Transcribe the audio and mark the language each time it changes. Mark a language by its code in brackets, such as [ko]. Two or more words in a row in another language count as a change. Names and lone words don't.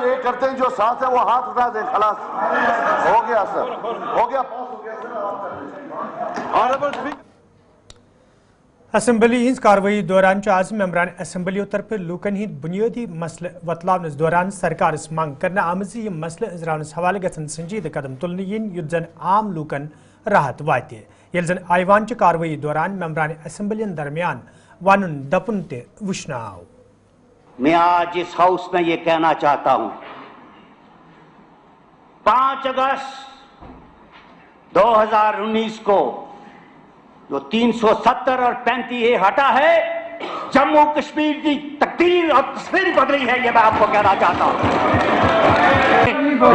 [hi] ये करते हैं जो साथ है वो हाथ उठा दें, खलास हो गया सर, हो गया ऑनरेबल। [ks] असम्बली हिंद कार्रवाई दौरान आज मेंबरान असम्बली तरफ लूकन हिंद बुनियादी मसल वतलावनस दौरान सरकार मांग करना आमज यह मसल इजरानस हवाले गसन संजीदा कदम तुलने यिन युत जन आम लूकन राहत वाते ये जन ऐवान च कार्रवाई दौरान मेंबरान असम्बलियन दरमियान वानुन दपुन ते वुश्न आव। [hi] मैं आज इस हाउस में ये कहना चाहता हूं 5 अगस्त 2019 को जो 370 और 35 हटा है, जम्मू कश्मीर की तकदीर और तस्वीर बदली है, ये मैं आपको कहना चाहता हूं।